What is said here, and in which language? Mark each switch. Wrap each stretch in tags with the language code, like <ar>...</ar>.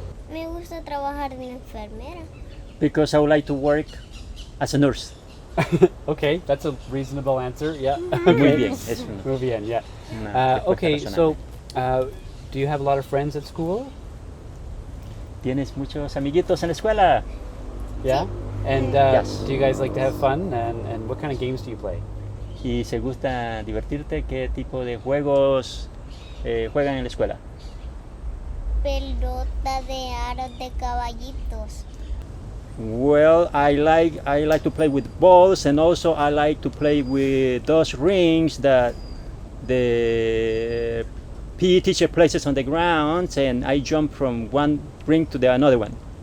<es>Me gusta trabajar de enfermera.</es> <en>Because I would like to work as a nurse. Okay, that's a reasonable answer. Yeah.</en> <es>Muy</es> <en>Okay.</en> <es>bien. Es una, Muy bien. Yeah. respuesta</es> <en>Okay.</en> <es>razonable.</es> <en>So, do you have a lot of friends at school?</en> <es>¿Tienes muchos amiguitos en la escuela?</es> <en>Yeah. And Yes. do you guys like to have fun? And what kind of games do you play?</en> <es>¿Y se gusta divertirte? ¿Qué tipo de juegos juegan en la escuela? Pelota de aros de caballitos.</es> <en>Well, I like to play with balls, and also I like to play with those rings that the PE teacher places on the ground, and I jump from one ring to the another one.</en>